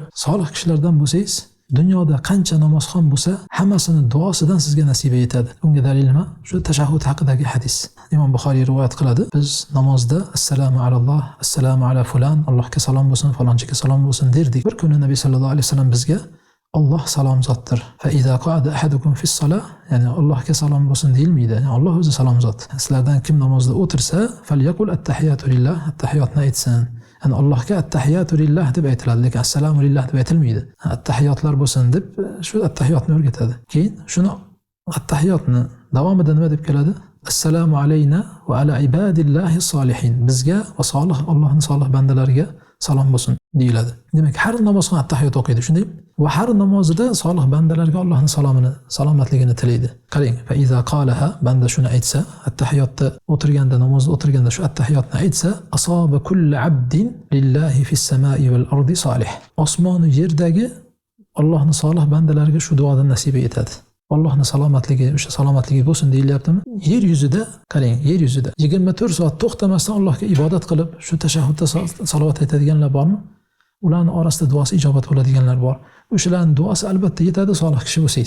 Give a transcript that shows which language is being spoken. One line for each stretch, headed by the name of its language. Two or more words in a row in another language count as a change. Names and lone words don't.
Uzbek: Solih kishilardan bo'lsangiz, dunyoda qancha namozxon bo'lsa, hammasini duosidan sizga nasiba yetadi. Bunga dalil nima? Shu tashahhud haqidagi hadis. Imom Buxoriy rivoyat qiladi. Biz namozda
Arabic: السلام على الله، السلام على فلان,
Uzbek: Allohga salom bo'lsin, falonchiga salom bo'lsin derdik. Bir kuni Nabiy
Arabic: صلى الله عليه وسلم
Uzbek: bizga Allah salom zotdir.
Arabic: فإذا قعد أحدكم في الصلاة,
Uzbek: ya'ni Allohga salom bo'lsin deyilmaydi. Yani Alloh o'zi salom zot. Sizlardan kim namozda o'tirsa,
Arabic: فليقل التحيات لله,
Uzbek: attahiyatni aytsin. Yani Allohga
Arabic: التحيات لله
Uzbek: deb aytiladi, lekin
Arabic: السلام لله
Uzbek: deb aytilmaydi. Attahiyatlar bo'lsin deb shu attahiyatni o'rgatadi. Keyin shuni attahiyatni davomida nima deb keladi?
Arabic: السلام علينا وعلى عباد الله الصالحين.
Uzbek: Bizga va solih Allohning solih bandalariga salom bo'lsin deyiladi. Demak, har namozxon attahiyat o'qiydi, shunday? Va har namozida solih bandalarga Allohning salomini, salomatligini tilaydi. Qarang,
Arabic: فإذا قالها,
Uzbek: banda shuni aytsa, attahiyatda o'tirganda, namozda o'tirganda shu attahiyatni aytsa,
Arabic: أصاب كل عبد لله في السماء والأرض صالح.
Uzbek: Osmon va yerdagi Allohning solih bandalariga shu duodan nasiba yetadi. Allohning salomatligi, o'sha salomatligi bo'lsin deyilyaptimi? Yer yuzida, qarang, yer yuzida 24 soat to'xtamasdan Allohga ibodat qilib, shu tashahhudda salovat aytadiganlar bormi? Ularning orasida duosi ijobat bo'ladiganlar bor. O'shalarning duosi albatta yetadi solih kishi bo'lsangiz.